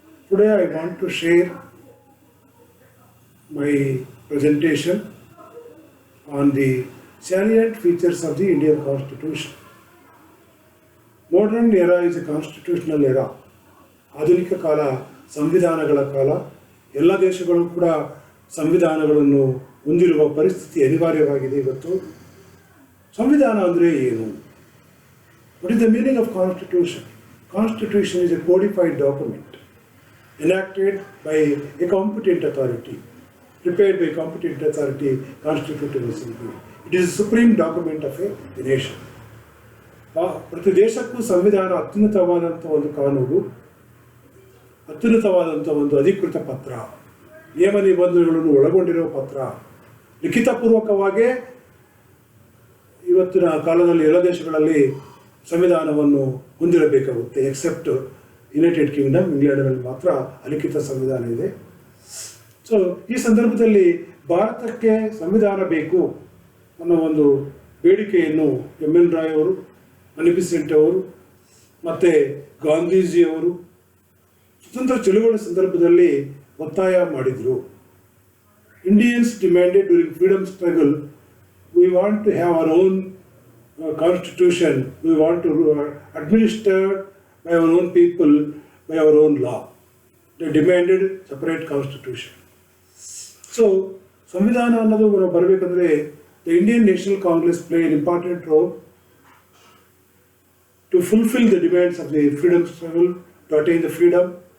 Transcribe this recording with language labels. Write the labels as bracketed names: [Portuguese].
[English] Today I want to share my presentation on the salient features of the Indian Constitution. Modern era is a constitutional era. [Kannada] ಆಧುನಿಕ ಕಾಲ ಸಂವಿಧಾನಗಳ ಕಾಲ. ಎಲ್ಲ ದೇಶಗಳು ಕೂಡ ಸಂವಿಧಾನಗಳನ್ನು ಹೊಂದಿರುವ ಪರಿಸ್ಥಿತಿ ಅನಿವಾರ್ಯವಾಗಿದೆ ಇವತ್ತು. ಸಂವಿಧಾನ ಅಂದರೆ ಏನು? [English] What is the meaning of Constitution? Constitution is a codified document enacted by a competent authority, prepared by competent authority, Constitutive Assembly. It is a supreme document of a nation. [Kannada] ಪ್ರತಿ ದೇಶಕ್ಕೂ ಸಂವಿಧಾನ ಅತ್ಯುನ್ನತವಾದಂಥ ಒಂದು ಕಾನೂನು, ಅತ್ಯುನ್ನತವಾದಂಥ ಒಂದು ಅಧಿಕೃತ ಪತ್ರ, ನಿಯಮ ನಿಬಂಧನೆಗಳನ್ನು ಒಳಗೊಂಡಿರುವ ಪತ್ರ. ಲಿಖಿತಪೂರ್ವಕವಾಗೇ ಇವತ್ತಿನ ಕಾಲದಲ್ಲಿ ಎಲ್ಲ ದೇಶಗಳಲ್ಲಿ ಸಂವಿಧಾನವನ್ನು ಹೊಂದಿರಬೇಕಾಗುತ್ತೆ. ಎಕ್ಸೆಪ್ಟ್ ಯುನೈಟೆಡ್ ಕಿಂಗ್ಡಮ್, ಇಂಗ್ಲೆಂಡ್ನಲ್ಲಿ ಮಾತ್ರ ಅಲಿಖಿತ ಸಂವಿಧಾನ ಇದೆ. ಸೊ ಈ ಸಂದರ್ಭದಲ್ಲಿ ಭಾರತಕ್ಕೆ ಸಂವಿಧಾನ ಬೇಕು ಅನ್ನೋ ಒಂದು ಬೇಡಿಕೆಯನ್ನು ಎನ್ ರಾಯ್ ಅವರು, ಅನಿ ಬೆಸೆಂಟ್ ಅವರು ಮತ್ತು ಗಾಂಧೀಜಿಯವರು ಸ್ವತಂತ್ರ ಚಳುವಳಿ ಸಂದರ್ಭದಲ್ಲಿ ಒತ್ತಾಯ ಮಾಡಿದರು. [English] Indians demanded during freedom struggle, we want to have our own constitution, we want to administer by our own people, by our own law. They demanded separate constitution. So [Kannada] ಸಂವಿಧಾನ ಅನ್ನೋದು ಬರಬೇಕಂದ್ರೆ [English] the Indian National Congress played an important role to fulfill the demands of the freedom struggle, to attain the freedom.